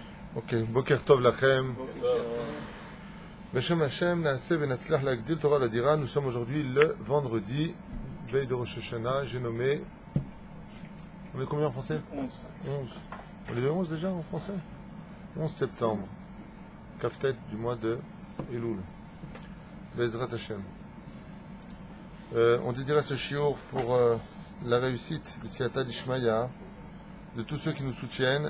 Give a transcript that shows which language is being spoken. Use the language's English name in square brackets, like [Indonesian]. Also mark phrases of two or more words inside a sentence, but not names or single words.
[Hebrew] Ok, בוקר טוב לכם. בשם השם נעשה ונצליח להגדיל תורה ולהאדירה. [French] Nous sommes aujourd'hui le vendredi, veille de Rosh Hashanah. J'ai nommé. On est combien en français? 11. On est le 11 déjà en français? 11 septembre. Kaftet du mois de Elul. [Hebrew] בעזרת השם. [French] On dédiera ce shiur pour la réussite de [Aramaic] סייעתא דשמיא, [French] de tous ceux qui nous soutiennent.